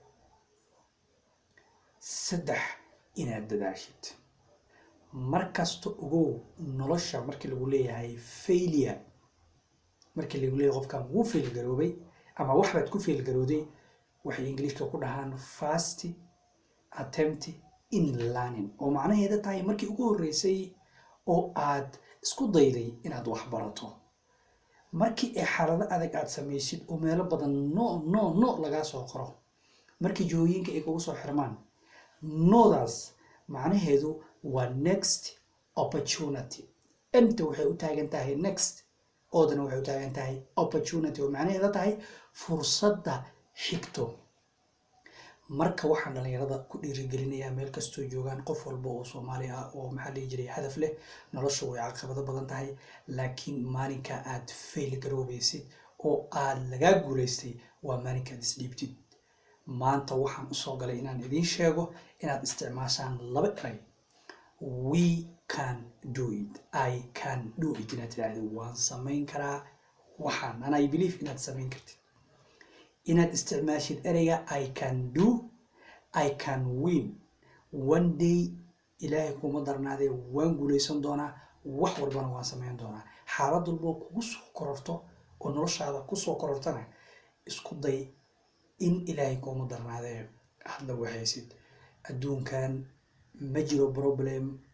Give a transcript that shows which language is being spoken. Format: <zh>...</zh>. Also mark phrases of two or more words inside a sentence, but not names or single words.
<so>saddex inaad dadaashid markasta ogow nolosha markii lagu leeyahay failure markii lagu leeyahay qofkan wuu fail garoobay ama wax baad ku fail garooday waxay ingiriiska ku dhahaan</so> <en>first attempt in learning</en> <so>oo macnaheedu tahay markii ugu horeysay oo aad isku dayday inaad wax barato markii ay xaalado adag aad samaysid oo meelo badan no laga soo qoro markii jooyinka ay kugu soo xirmaan nodaas macnaheedu waa</so> <en>next opportunity</en> <so>inta waxay u taagan tahay next oodana waxay u taagan tahay opportunity oo macnaheedu tahay fursadda xigto marka waxaan dhalinyarada ku dhiirigelinayaa meel kastoo joogaan qof walba oo Soomaali ah oo maxaa la jiray hadaf leh noloshu way caqabado badan tahay laakiin maalinka aad fail garoobaysid oo aad laga guuleystay waa maalinka aad isdhiibtid maanta waxaan u soo galay inaan idin sheego inaad isticmaashaan laba eray</so> <en>we can do it I can do it</en> <so>inaad tiraahdo waan samayn karaa waxaan</so> <en>and I</en> <so>believe inaad samayn kartid inaad isticmaashid ereyga</so> <en>I can do I can win one day</en> <so>ilaahay kuma darnaadee waan guuleysan doonaa wax walbana waan samayn doonaa xaalad walba kugu soo kororto oo noloshaada ku soo korortana isku day in ilaahay kuma darnaadee hadda waxaysid adduunkan ma jiro problem</so>